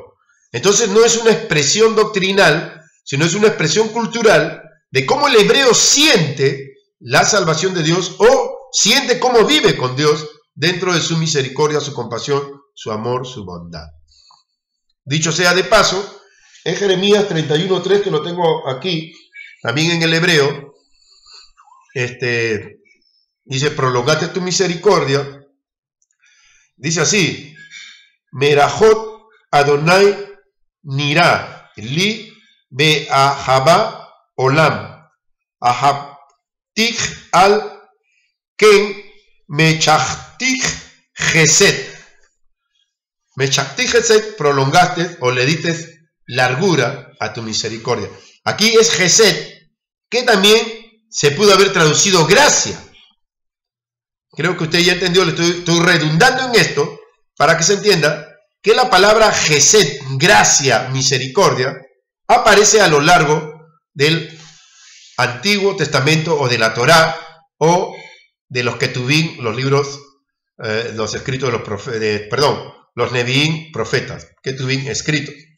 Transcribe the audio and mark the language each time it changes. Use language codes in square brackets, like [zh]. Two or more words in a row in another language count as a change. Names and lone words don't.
[es] Entonces no es una expresión doctrinal, sino es una expresión cultural de cómo el hebreo siente la salvación de Dios o siente cómo vive con Dios dentro de su misericordia, su compasión, su amor, su bondad. Dicho sea de paso, en Jeremías 31:3, que lo tengo aquí, también en el hebreo, dice, prolongaste tu misericordia, dice así, [he] מרחוק יהוה נראה, לי ואהבת עולם, אהבתיך על כן משכתיך חסד. משכתיך חסד, [es] prolongaste o le diste largura a tu misericordia. Aquí es gesed, que también se pudo haber traducido gracia. Creo que usted ya entendió, le estoy redundando en esto para que se entienda que la palabra Gesed, gracia, misericordia, aparece a lo largo del Antiguo Testamento o de la Torá o de los Ketuvim, los libros, los escritos de los profetas, perdón, los Nevi'im, profetas, Ketuvim escritos.